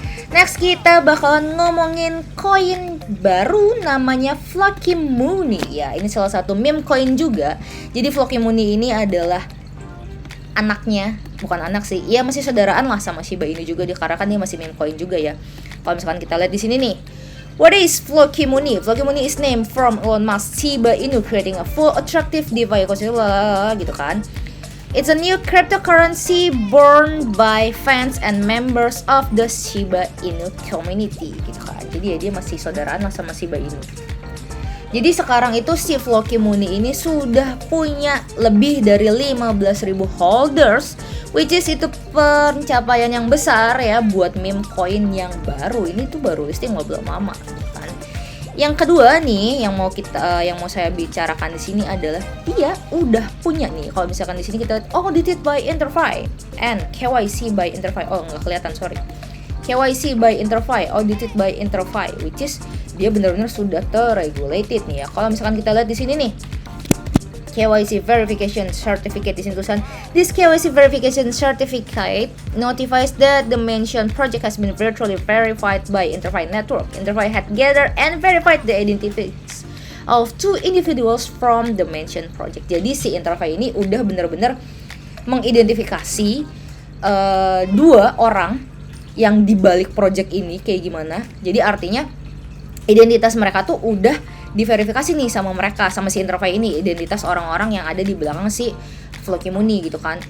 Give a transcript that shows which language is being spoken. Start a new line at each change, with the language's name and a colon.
Indonesian: Next kita bakalan ngomongin koin baru namanya Floki Money ya. Ini salah satu meme coin juga. Jadi Floki Money ini adalah anaknya, bukan anak sih, ya masih saudaraan lah sama Shiba Inu juga, karena kan dia masih meme coin juga ya. Kalau misalkan kita lihat di sini nih,
English: what is Floki Money? Floki Money is named from Elon Musk Shiba Inu creating a full attractive DeFi ecosystem
Indonesian: gitu kan.
English: It's a new cryptocurrency born by fans and members of the Shiba Inu community
Indonesian: gitu kan. Jadi ya dia masih saudaraan lah sama Shiba Inu. Jadi sekarang itu si Floki Money ini sudah punya lebih dari 15.000 holders,
English: which is
Indonesian: itu pencapaian yang besar ya buat meme coin yang baru. Ini tuh baru listing belum lama kan. Yang kedua nih yang mau saya bicarakan di sini adalah dia udah punya nih. Kalau misalkan di sini kita lihat
English: audited by Interfi and KYC by Interfi.
Indonesian: Oh, nggak kelihatan,
English: sorry. KYC by Interfi, audited by Interfi, which is
Indonesian: dia benar-benar sudah terregulated nih ya. Kalau misalkan kita lihat di sini nih,
English: KYC verification certificate di sini tulisan, this KYC verification certificate notifies that the mentioned project has been virtually verified by Interfi Network. Interfi had gathered and verified the identities of 2 individuals from the mentioned project.
Indonesian: Jadi si Interfi ini udah benar-benar mengidentifikasi 2 orang yang dibalik project ini kayak gimana. Jadi artinya identitas mereka tuh udah diverifikasi nih sama mereka, sama si Interfi ini, identitas orang-orang yang ada di belakang si Floki Money gitu kan.